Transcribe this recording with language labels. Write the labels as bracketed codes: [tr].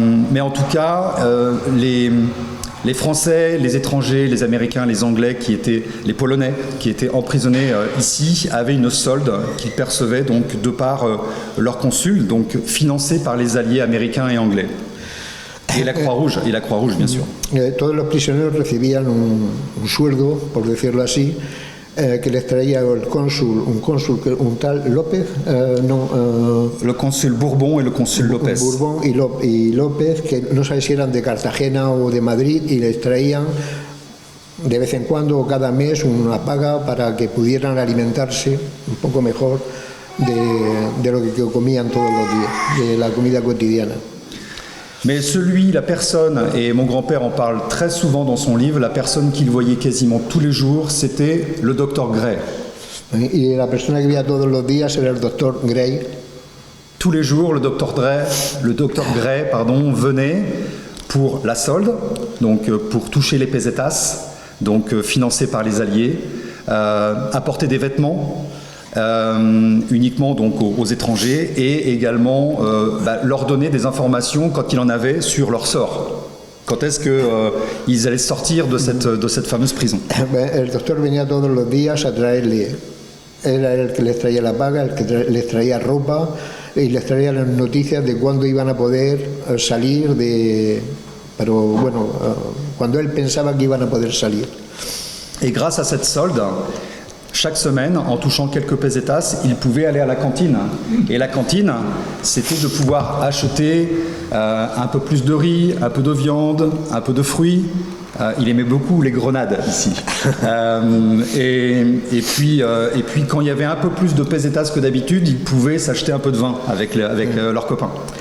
[fr] Mais en tout cas, les Français, les étrangers, les Américains, les Anglais, les Polonais qui étaient emprisonnés ici, avaient une solde qu'ils percevaient donc de par leur consul, donc financée par les alliés américains et anglais. Et la Croix-Rouge, bien sûr. [es] Todos los prisioneros recibían un sueldo, por decirlo así, que les traía un tal López, [fr] le consul Bourbon et le consul López. [es] Bourbon y López, que no sabía si eran de Cartagena o de Madrid, y les traían de vez en cuando o cada mes una paga para que pudieran alimentarse un poco mejor de lo que comían todos los días, de la comida cotidiana. [fr] Mais la personne, et mon grand-père en parle très souvent dans son livre, la personne qu'il voyait quasiment tous les jours, c'était le docteur Gray. [es] Y la persona que veía todos los días era el doctor Gray. [fr] Tous les jours, le docteur Gray, venait pour la solde, donc pour toucher les pesetas, donc financé par les Alliés, apporter des vêtements. Uniquement donc aux étrangers et également leur donner des informations quand il en avait sur leur sort. Quand est-ce qu'ils allaient sortir de cette fameuse prison? [es] El doctor venía todos los días a traerle, era el que les traía la paga, el que les traía ropa y les traía las noticias de cuándo iban a poder salir pero bueno, cuando él pensaba que iban a poder salir. [fr] Et grâce à cette solde, chaque semaine, en touchant quelques pesetas, il pouvait aller à la cantine. Et la cantine, c'était de pouvoir acheter un peu plus de riz, un peu de viande, un peu de fruits. Il aimait beaucoup les grenades ici. Et puis, quand il y avait un peu plus de pesetas que d'habitude, ils pouvaient s'acheter un peu de vin avec leurs copains.